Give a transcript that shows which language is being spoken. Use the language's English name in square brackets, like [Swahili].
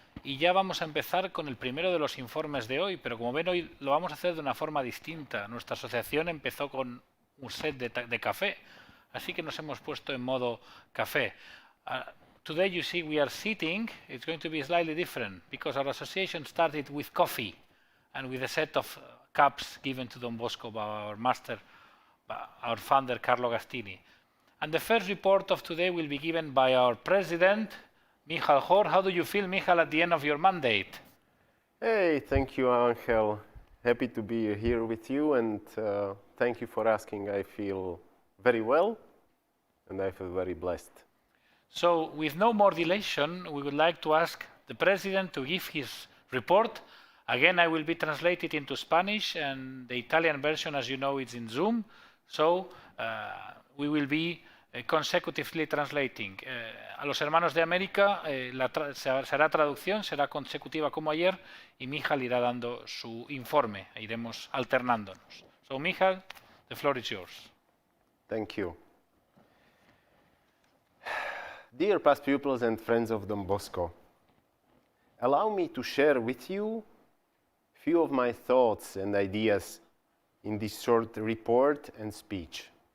[Spanish] Y ya vamos a empezar con el primero de los informes de hoy, pero como ven, hoy lo vamos a hacer de una forma distinta. Nuestra asociación empezó con un set de café, así que nos hemos puesto en modo café. [English] Today you see we are sitting. It's going to be slightly different because our association started with coffee and with a set of cups given to Don Bosco by our master, our founder Carlo Gastini. And the first report of today will be given by our president, Michal Hor. How do you feel, Michal, at the end of your mandate? Hey, thank you, Angel. Happy to be here with you, and thank you for asking. I feel very well, and I feel very blessed. So, with no more dilation, we would like to ask the president to give his report. Again, I will be translated into Spanish, and the Italian version, as you know, is in Zoom. So, we will be consecutively translating. [Spanish] A los hermanos de América será traducción, será consecutiva como ayer, y Michal irá dando su informe. Iremos alternándonos. [English] So, Michal, the floor is yours. Thank you. Dear past pupils and friends of Don Bosco, allow me to share with you a few of my thoughts and ideas in this short report and speech.